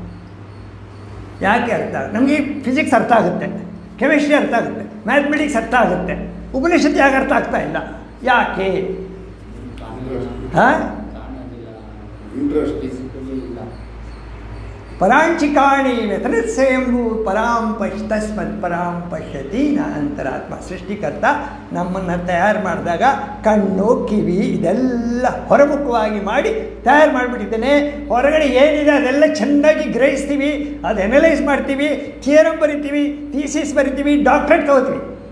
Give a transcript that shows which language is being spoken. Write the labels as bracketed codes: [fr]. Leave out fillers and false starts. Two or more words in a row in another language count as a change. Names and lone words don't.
[kn] ನಮಗೆ ಫಿಸಿಕ್ಸ್ ಅರ್ಥ ಆಗುತ್ತೆ, ಕೆಮಿಸ್ಟ್ರಿ ಅರ್ಥ ಆಗುತ್ತೆ, ಮ್ಯಾಥಮೆಟಿಕ್ಸ್ ಅರ್ಥ ಆಗುತ್ತೆ. ಉಪನಿಷತ್ತು ಯಾಕೆ ಅರ್ಥ ಆಗ್ತಾ ಇಲ್ಲ? ಯಾಕೆ? [sa] ಪರಾಂಚಿಕಾಣಿ ವ್ಯತನಸ್ಸಯಂಭೂ ಪರಾಂ ತಸ್ಮತ್ ಪರಾಂ ಪಶ್ಯತಿ ನ ಅಂತರಾತ್ಮ. [kn] ಸೃಷ್ಟಿಕರ್ತ ನಮ್ಮನ್ನು ತಯಾರು ಮಾಡಿದಾಗ ಕಣ್ಣು, ಕಿವಿ ಇದೆಲ್ಲ ಹೊರಮುಖವಾಗಿ ಮಾಡಿ ತಯಾರು ಮಾಡಿಬಿಟ್ಟಿದ್ದೇನೆ. ಹೊರಗಡೆ ಏನಿದೆ ಅದೆಲ್ಲ ಚೆನ್ನಾಗಿ ಗ್ರಹಿಸ್ತೀವಿ, ಅದು ಅನಲೈಸ್ ಮಾಡ್ತೀವಿ, ಥಿಯರಮ್ ಬರಿತೀವಿ, ಥೀಸಿಸ್ ಬರಿತೀವಿ, ಡಾಕ್ಟ್ರೇಟ್ ತಗೋತೀವಿ.